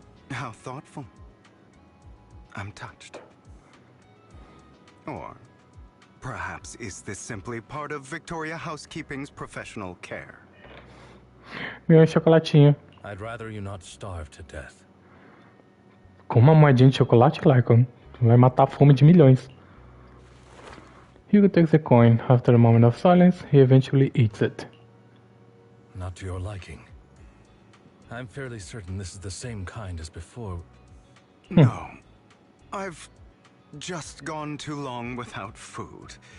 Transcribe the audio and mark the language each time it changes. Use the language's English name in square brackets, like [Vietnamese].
[English] How thoughtful. I'm touched. Or perhaps is this simply part of Victoria Housekeeping's professional care? [Portuguese] Meu chocolatinho. [English] I'd rather you not starve to death. [Portuguese] Com uma moedinha de chocolate, Lacon, vai matar a fome de milhões. [English] Hugo takes the coin. After a moment of silence, he eventually eats it. Not to your liking. I'm fairly certain this is the same kind as before. No. I've just gone too long without food.